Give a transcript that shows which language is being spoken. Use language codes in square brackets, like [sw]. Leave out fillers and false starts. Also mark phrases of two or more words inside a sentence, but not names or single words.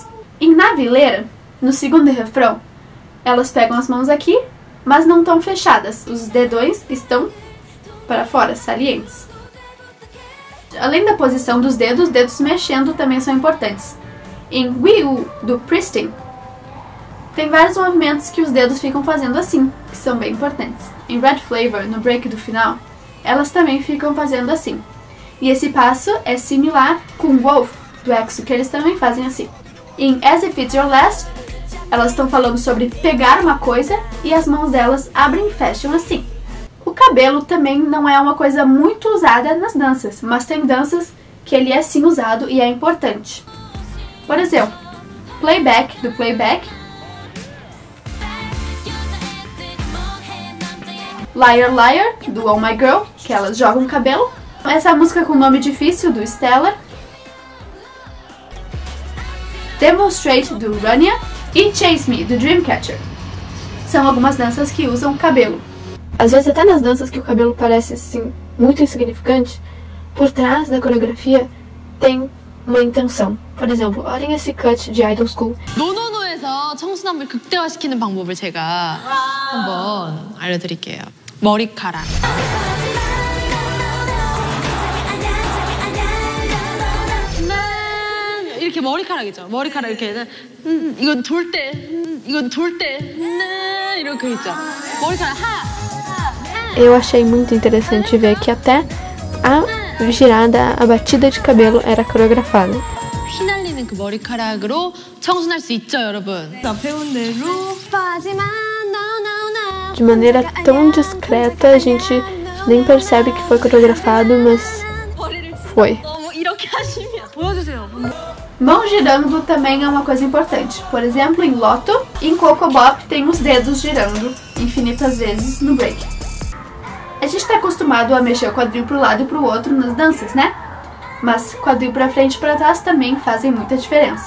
[pt] Em Na Vileira, no segundo refrão, elas pegam as mãos aqui, mas não estão fechadas. Os dedões estão para fora, salientes. Além da posição dos dedos mexendo também são importantes. Em Wiu, do Pristin, tem vários movimentos que os dedos ficam fazendo assim, que são bem importantes. Em Red Flavor, no break do final, elas também ficam fazendo assim. E esse passo é similar com Wolf, do EXO, que eles também fazem assim. Em As If It's Your Last, elas estão falando sobre pegar uma coisa e as mãos delas abrem e fecham assim. O cabelo também não é uma coisa muito usada nas danças, mas tem danças que ele é sim usado e é importante. Por exemplo, Playback, do Playback, Liar Liar, do Oh My Girl, que elas jogam cabelo. Essa música com nome difícil, do Stellar. Demonstrate, do Rania. E Chase Me, do Dreamcatcher. São algumas danças que usam cabelo. Às vezes até nas danças que o cabelo parece assim muito insignificante, por trás da coreografia tem uma intenção. Por exemplo, olhem esse cut de Idol School. [ko] 노노노에서 청순함을 극대화시키는 방법을 제가 한번 알려드릴게요. 머리카락. 이렇게 머리카락이죠. 머리카락 이렇게 이건 돌 때, 이건 돌 때 이렇게 있죠. 머리카락 [pt] Eu achei muito interessante ver que até a girada, a batida de cabelo era coreografada. [ko] 휘날리는 그 머리카락으로 청순할 수 있죠, 여러분. 배운 대로 [pt] De maneira tão discreta, a gente nem percebe que foi coreografado, mas foi. [ko] 이렇게 하시면 보여주세요. [pt] Mão girando também é uma coisa importante. Por exemplo, em Lotto e em Coco Bop tem os dedos girando infinitas vezes no break. A gente está acostumado a mexer o quadril para um lado e para o outro nas danças, né? Mas quadril para frente e para trás também fazem muita diferença.